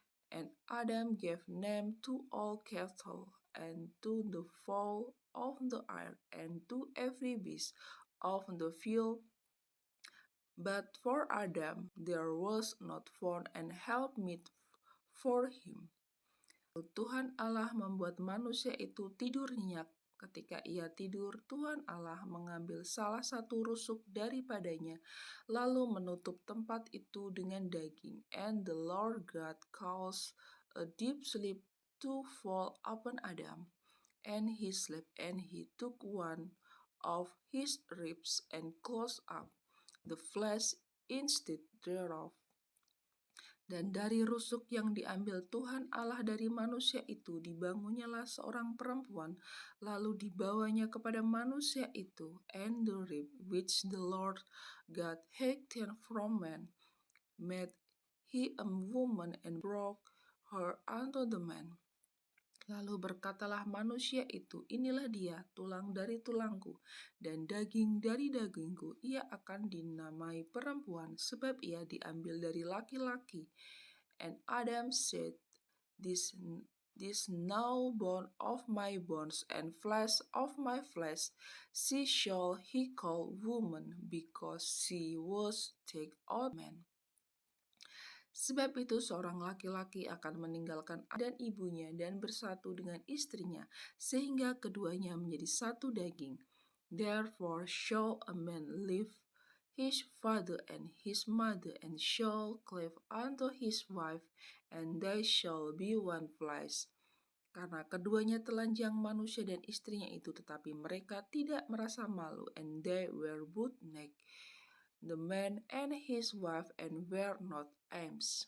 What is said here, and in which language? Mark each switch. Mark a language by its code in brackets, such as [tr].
[en] And Adam gave name to all cattle, and to the fowl of the air, and to every beast of the field. But for Adam there was not found an helpmeet for him. [id] Tuhan Allah membuat manusia itu tidur nyenyak. Ketika ia tidur, Tuhan Allah mengambil salah satu rusuk daripadanya, lalu menutup tempat itu dengan daging. [en] And the Lord God caused a deep sleep to fall upon Adam. And he slept, and he took one of his ribs and closed up the flesh instead thereof. [id] Dan dari rusuk yang diambil Tuhan Allah dari manusia itu, dibangunnyalah seorang perempuan, lalu dibawanya kepada manusia itu. [en] And the rib which the Lord God had taken from man, made he a woman, and brought her unto the man. [id] Lalu berkatalah manusia itu, inilah dia, tulang dari tulangku, dan daging dari dagingku. Ia akan dinamai perempuan, sebab ia diambil dari laki-laki. [en] And Adam said, This now bone of my bones, and flesh of my flesh. She shall he call woman, because she was taken out of man. [id] Sebab itu seorang laki-laki akan meninggalkan ayah dan ibunya dan bersatu dengan istrinya, sehingga keduanya menjadi satu daging. [en] Therefore shall a man leave his father and his mother, and shall cleave unto his wife, and they shall be one flesh. [id] Karena keduanya telanjang, manusia dan istrinya itu, tetapi mereka tidak merasa malu, [en] and they were both naked, the man and his wife, and were not ashamed.